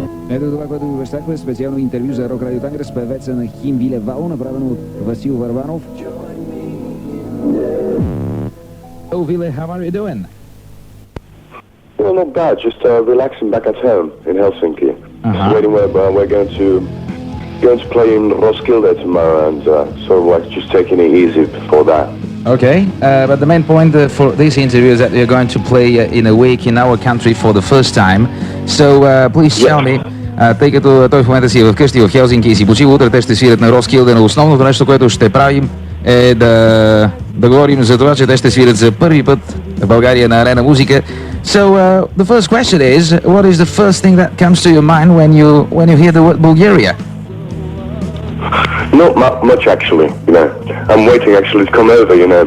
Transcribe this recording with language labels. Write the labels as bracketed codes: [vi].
[bg] Ето това, което ви обещахме, специално интервю за Рок Радио Тангра с певеца на хим Ville Вало, направено от Васил Върбанов. [en] Oh, Ville, how are you doing? Well, not bad. Just relaxing back at home in Helsinki. Just waiting where we're going to play in Roskilde tomorrow, and sort of like just taking it easy before that. Okay, but the main point for this interview is that you're going to play in a week in our country for the first time. So please tell me, [bg] тъй като той в момента си е вкъщи в Хелзинки и си почива, утре те ще свирят на Роскилде, но основното нещо, което ще правим е да говорим за това, че те ще свирят за първи път в България на арена музика. [en] So the first question is, what is the first thing that comes to your mind when you hear the word Bulgaria? Not much actually, you know. I'm waiting actually to come over, you know.